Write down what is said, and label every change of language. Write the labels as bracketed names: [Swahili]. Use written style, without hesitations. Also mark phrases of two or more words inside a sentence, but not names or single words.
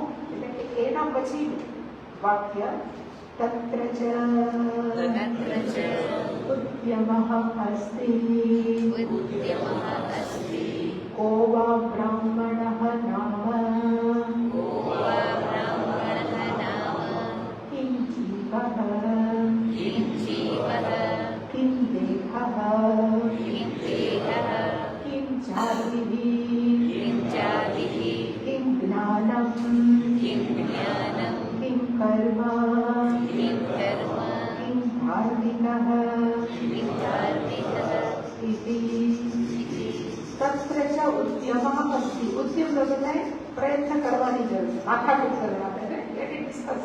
[Gujarati] એટલે કે એના પછી વાક્ય [Sanskrit] તત્ર ચ ઉદ્યમઃ અસ્તિ કો વા બ્રાહ્મણઃ નામ કિં જીવઃ કિં દેહઃ किं जातिः किं ज्ञानं किं ધર્મ કિમ ધર્મ કિમ ધાર્મિકઃ કિમ ધાર્મિકઃ ઇતિ તત્ર ચ ઉદ્યમઃ અસ્તિ. [Gujarati] ઉદ્યમ તો થાય પ્રયત્ન કરવાની જરૂર છે, માથાકૂટ કરવા આપણે [English] let it discuss.